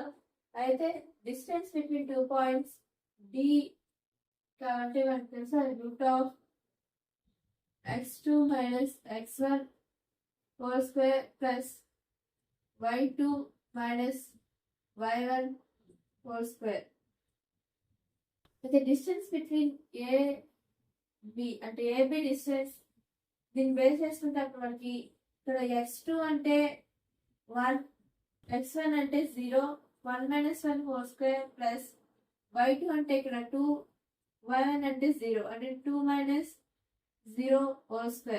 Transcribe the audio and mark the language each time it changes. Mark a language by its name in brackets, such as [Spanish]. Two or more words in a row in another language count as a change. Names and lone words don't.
[Telugu] అయితే [English] distance between 2 points D [Telugu] అంటే మనకు తెలుసు అది [English] root of x2 minus x1 whole square plus y2 minus y1 whole square. The distance between A, [Telugu] B అంటే [English] AB distance [Telugu] దీన్ని బేస్ చేసుకుంటే అప్పుడు మనకి ఇక్కడ x2 అంటే 1, x1 అంటే 0, [English] 1 minus 1 whole square plus y2 [Telugu] అంటే ఇక్కడ 2, y1 అంటే 0 అంటే [English] 2 minus 0 whole square.